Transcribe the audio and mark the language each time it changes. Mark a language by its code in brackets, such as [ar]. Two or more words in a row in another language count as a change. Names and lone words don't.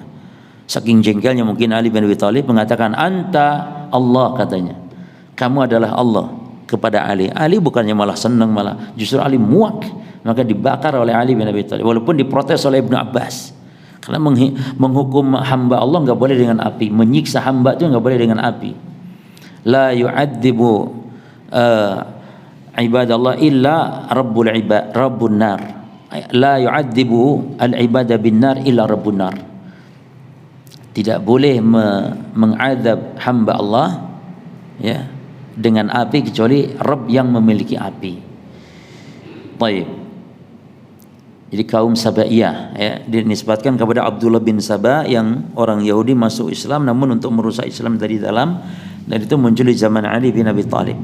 [id] Saking jengkelnya mungkin Ali bin Abi Thalib mengatakan [ar] أنت الله, [id] katanya. Kamu adalah Allah kepada Ali. Ali bukannya malah senang, malah justru Ali muak. Maka dibakar oleh Ali bin Abi Thalib, walaupun diprotes oleh Ibnu Abbas. Karena menghukum hamba Allah nggak boleh dengan api, menyiksa hamba itu nggak boleh dengan api. [ar] لا يعذب عباد الله إلا رب النار. لا يعذب العباد بالنار إلا رب النار. [id] Tidak boleh mengadab hamba Allah ya dengan api kecuali Rabb yang memiliki api. Baik. Jadi kaum Sabaiyah ya, dinisbatkan kepada Abdullah bin Saba yang orang Yahudi masuk Islam namun untuk merusak Islam dari dalam, dan itu muncul di zaman Ali bin Abi Thalib.